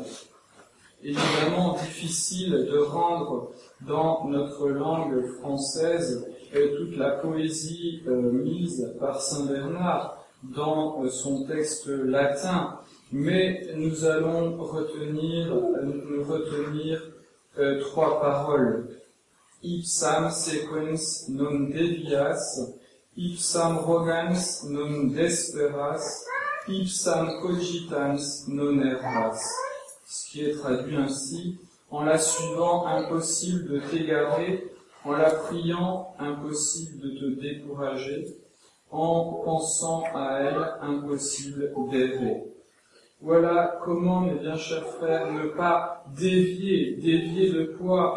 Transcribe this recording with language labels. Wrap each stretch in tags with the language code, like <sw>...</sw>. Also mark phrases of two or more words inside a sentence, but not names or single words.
<fr>Évidemment difficile de rendre dans notre langue française toute la poésie mise par Saint Bernard dans son texte latin, mais nous allons retenir trois paroles.</fr> <la>Ipsam sequens non devias, ipsam rogans non desperas, ipsam cogitans non erras.</la> <fr>Ce qui est traduit ainsi: en la suivant, impossible de t'égarer, en la priant, impossible de te décourager, en pensant à elle, impossible d'errer. Voilà comment, mes bien chers frères, ne pas dévier de quoi?</fr>